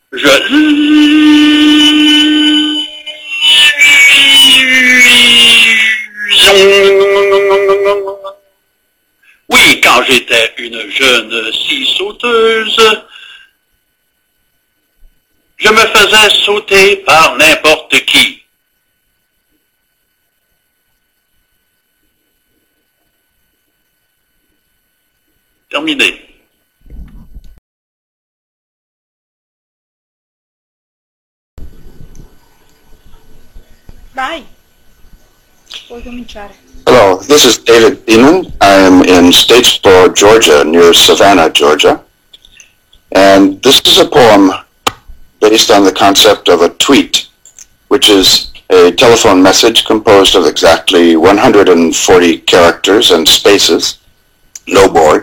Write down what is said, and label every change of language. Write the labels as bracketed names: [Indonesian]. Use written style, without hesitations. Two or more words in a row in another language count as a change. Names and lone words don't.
[French] Oui, quand j'étais une jeune scie sauteuse, je me faisais sauter par n'importe qui. Terminé. [Italian] Vai, puoi cominciare. [English] Hello, this is David Beeman. I am in Statesboro, Georgia, near Savannah, Georgia. And this is a poem based on the concept of a tweet, which is a telephone message composed of exactly 140 characters and spaces, no board.